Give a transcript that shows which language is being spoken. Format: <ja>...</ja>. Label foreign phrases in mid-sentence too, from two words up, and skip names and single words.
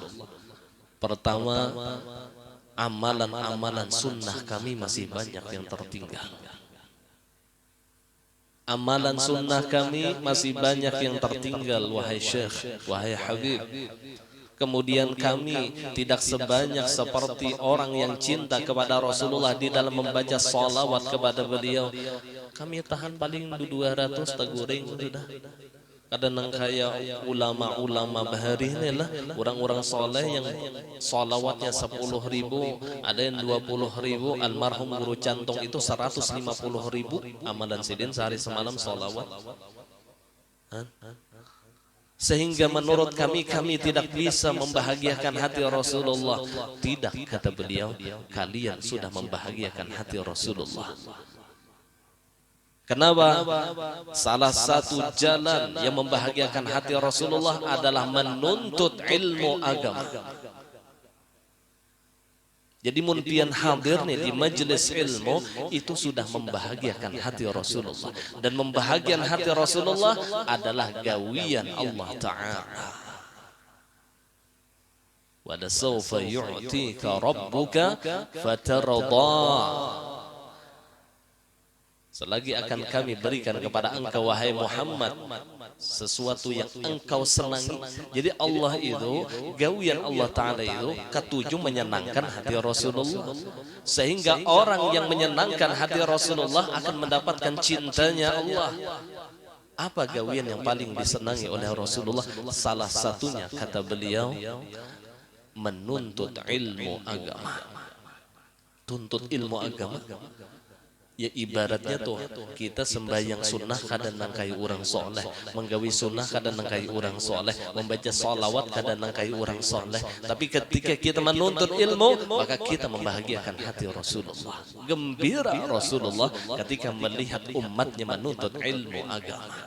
<id>Pertama, amalan-amalan sunnah kami masih banyak yang tertinggal. Amalan sunnah kami masih banyak yang tertinggal, wahai Syekh, wahai Habib. Kemudian kami tidak sebanyak seperti orang yang cinta kepada Rasulullah di dalam membaca salawat kepada beliau. Kami tahan paling 200 teguring sudah. Kadang kayak ulama-ulama bahari ini lah orang-orang soleh yang salawatnya 10.000, ada yang 20.000. Almarhum guru cantung itu 150.000 amalan sidin sehari semalam salawat. Sehingga menurut kami tidak bisa membahagiakan hati Rasulullah. Tidak, kata beliau, kalian sudah membahagiakan hati Rasulullah. Kenapa? Salah satu jalan yang membahagiakan hati Rasulullah adalah menuntut ilmu agama. Jadi munpian hadir nih di majelis ilmu itu sudah membahagiakan hati Rasulullah. Dan membahagiakan hati Rasulullah adalah gawian Allah Ta'ala.</id> <ar>Wa lasawfa yu'tika rabbuka fatarda.</ar> <id>Selagi akan kami berikan kepada engkau wahai Muhammad sesuatu yang engkau senangi. Jadi Allah itu, gawian Allah Ta'ala itu ketujuh menyenangkan hati Rasulullah. Sehingga orang yang menyenangkan hati Rasulullah akan mendapatkan cintanya Allah. Apa gawian yang paling disenangi oleh Rasulullah? Salah satunya kata beliau, menuntut ilmu agama. Tuntut ilmu agama. Ya ibaratnya tuh kita sembahyang sunnah kadang nangkai orang soleh, menggawi sunnah kadang nangkai orang soleh, membaca salawat kadang nangkai orang soleh. Tapi ketika kita menuntut ilmu, maka kita membahagiakan hati Rasulullah. Gembira Rasulullah ketika melihat umatnya menuntut ilmu agama.</id>